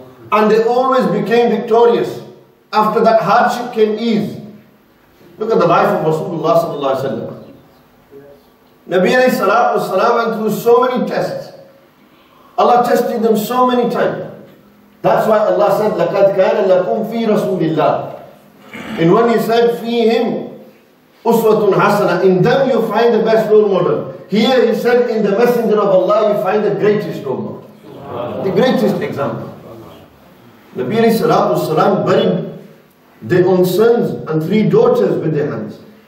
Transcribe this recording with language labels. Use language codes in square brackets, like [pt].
[en] And they always became victorious. After that hardship came ease. Look at the life of Rasulullah sallallahu alaihi wasallam. Nabi alayhi salatu wasalam went through so many tests. Allah tested them so many times. That's why Allah said, [ar] لَقَدْ كَانَ لَكُمْ فِي رَسُولِ اللَّهِ. [en] And when He said, [ar] فِيهِمْ أُسْوَةٌ حَسَنَةٌ, [en] in them you find the best role model. Here He said, in the messenger of Allah you find the greatest role model. The greatest example. Nabi alayhi salatu wasalam buried their own sons and 3 daughters with their hands.